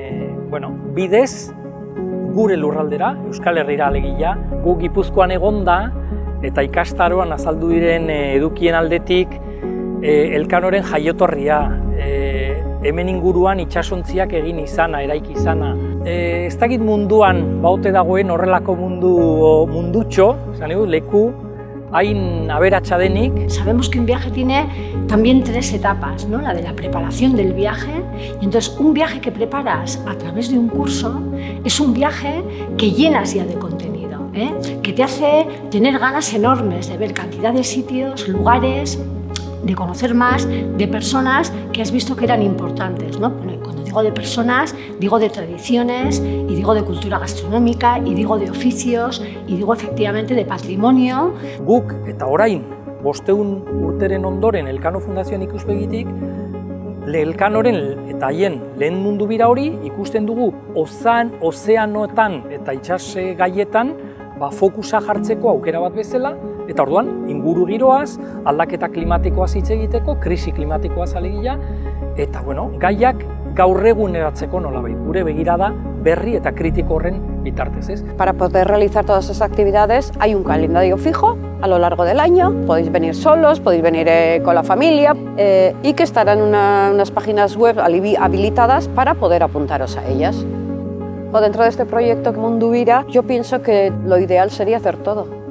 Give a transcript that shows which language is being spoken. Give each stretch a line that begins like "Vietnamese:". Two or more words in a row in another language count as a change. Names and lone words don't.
Basque: bidez gure lurraldera, Euskal Herrira alegia, gu Gipuzkoan egonda, eta ikastaroan azaldu diren edukien aldetik Elkanoren jaiotorria, hemen inguruan itsasontziak egin izana, eraiki izana. Ez dakit munduan baute dagoen horrelako mundutxo, leku, hain aberatsa denik.
Spanish: Sabemos que un viaje tiene también tres etapas, ¿no? La de la preparación del viaje, y entonces un viaje que preparas a través de un curso es un viaje que llenas ya de contenido, que te hace tener ganas enormes de ver cantidad de sitios, lugares, de conocer más, de personas que has visto que eran importantes, ¿no? Cuando digo de personas, digo de tradiciones, y digo de cultura gastronómica, y digo de oficios, y digo efectivamente de patrimonio.
Basque: Guk eta orain, 500 urteren ondoren Elkano Fundazioan ikuspegitik, Elkanoren eta haien lehen mundu bira hori ikusten dugu ozeanoetan eta itsas gaietan fokusa jartzeko aukera bat bezala, eta orduan inguru giroaz, aldaketa klimatikoaz hitz egiteko, krisi klimatikoaz alegia, eta gaiak gaur eguneratzeko nolabait, gure begirada berri eta kritiko horren bitartez, ¿es?
Spanish: Para poder realizar todas esas actividades hay un calendario fijo a lo largo del año, podéis venir solos, podéis venir con la familia y que estarán unas páginas web habilitadas para poder apuntaros a ellas. O dentro de este proyecto Mundubira, yo pienso que lo ideal sería hacer todo.